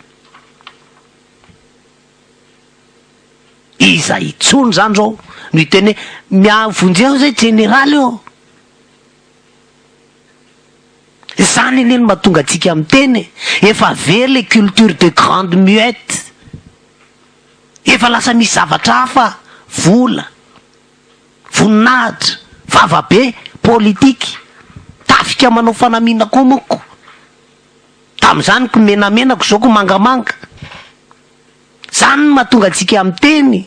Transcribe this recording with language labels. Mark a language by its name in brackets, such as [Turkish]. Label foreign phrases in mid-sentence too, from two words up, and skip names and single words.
[Malagasy] Iza itsony zany zao no hiteny miavonjeo zay général io. Zany eneny mahatonga atsika amin'ny teny efa vele [French] culture de grande muette. [Malagasy] Efa lasa misy zavatra hafa, vola, voninahitra, vavabe, politika, tafika manao fanamina koa moko. Tamin'izany ko menamenako, zao ko mangamanga. Zany mahatonga atsika amin'ny teny.